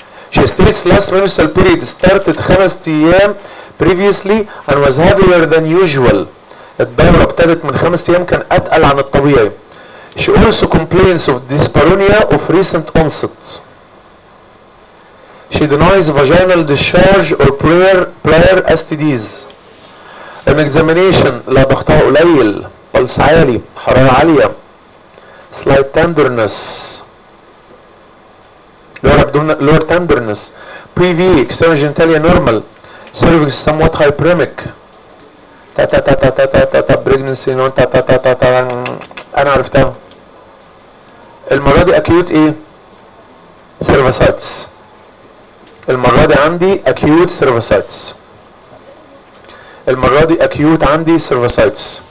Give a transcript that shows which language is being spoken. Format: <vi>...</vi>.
<en>she states last menstrual period started خمس ايام previously and was heavier than usual</en> <ar>الدورة ابتدت من خمس ايام كان اتقل عن الطبيعي</ar> <en>She also complains of dyspareunia of recent onset She denies vaginal discharge or prior STDs. An examination,</en> <ar>لا ضغطها قليل, بلس عالي, حرارة عالية,</ar> <en>slight tenderness, lower tenderness, PV, external genitalia normal, cervix somewhat hyperemic, ta ta ta ta ta ta ta ta pregnancy, no ta ta ta ta ta ta ta</en> <ar>انا عرفتها. المرة دي acute ايه? Cervicitis. المرة دي عندي acute cervicitis. المرة دي acute عندي cervicitis.</ar>